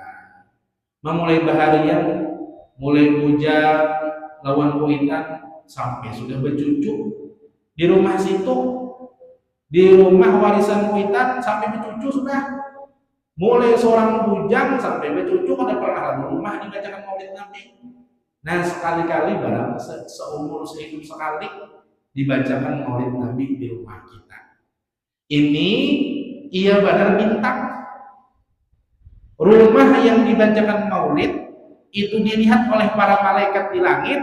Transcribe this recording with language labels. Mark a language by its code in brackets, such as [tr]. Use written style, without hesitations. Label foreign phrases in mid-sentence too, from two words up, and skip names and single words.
[bjn] Memulai baharian, mulai bujang, lawan kuitan, sampai sudah bercucu. Di rumah situ, di rumah warisan kuitan, sampai bercucu sudah. Mulai seorang bujang sampai bercucu ada pernah rumah dibacakan Maulid Nabi. Nah, sekali-kali barang seumur sehidup sekali dibacakan Maulid Nabi di rumah kita. Ini ia benar bintang. [id] Rumah yang dibacakan Maulid itu dilihat oleh para malaikat di langit.